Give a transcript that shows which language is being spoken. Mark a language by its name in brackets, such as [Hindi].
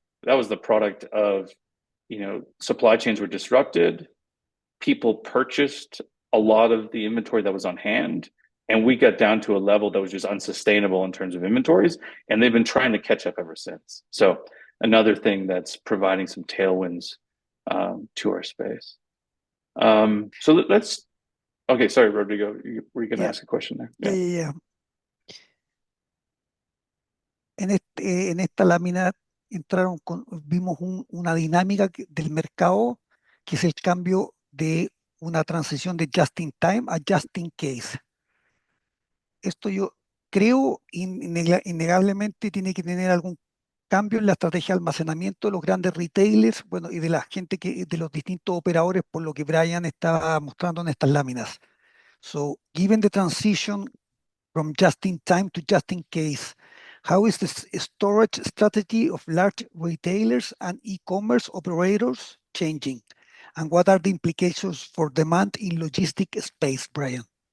[English] That was the product of, supply chains were disrupted, people purchased a lot of the inventory that was on hand, and we got down to a level that was just unsustainable in terms of inventories, and they've been trying to catch up ever since. So another thing that's providing some tailwinds to our space. So let's, okay, sorry, Rodrigo, were you going to ask a question there? Yeah. [Spanish] En esta lámina vimos una dinámica del mercado, que es el cambio de una transición de just in time a just in case. Esto yo creo innegablemente tiene que tener algún cambio en la estrategia de almacenamiento de los grandes retailers, bueno, y de la gente de los distintos operadores, por lo que Brian estaba mostrando en estas láminas. [English] So given the transition from just-in-time to just-in-case, how is the storage strategy of large retailers and e-commerce operators changing? And what are the implications for demand in logistic space, Brian?